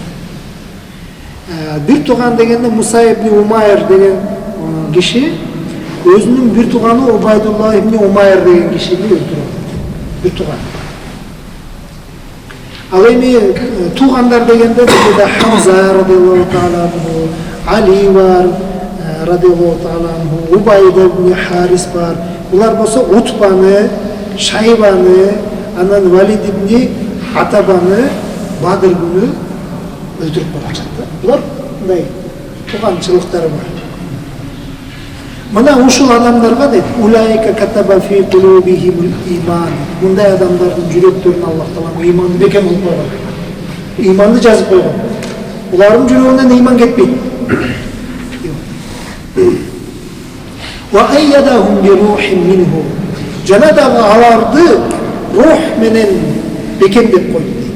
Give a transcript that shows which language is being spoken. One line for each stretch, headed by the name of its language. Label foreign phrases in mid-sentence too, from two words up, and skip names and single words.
Kyrgyz: Бир тууган дегенде Муса ибн Умайр деген киши өзүнүн бир тууганы Убайдулла ибн Умайр деген кишини өлтүрүп. Бир тууган. Ал эми туугандар дегенде бизде Хамза
Arabic: رضي الله تعالى عنه,
Kyrgyz: Али бар
Arabic: رضي الله تعالى عنه,
Kyrgyz: Убайда ибн Харис бар. Булар болсо Утбаны, Шайбаны, анан Валид ибн Атабаны Бадыр күнү өлтүрүп барышат да. Булар мындай тууганчылыктары бар. Мына ушул адамдарга дейт,
Arabic: أولئك كتب في قلوبهم الإيمان.
Kyrgyz: Мындай адамдардын жүрөктөрүнө Аллах Таала иманды бекем кылып койгон. Иманды жазып койгон. Булардын жүрөгүнөн иман кетпейт.
Arabic: وأيدهم بروح منه.
Kyrgyz: Жана дагы аларды рух менен бекемдеп койду.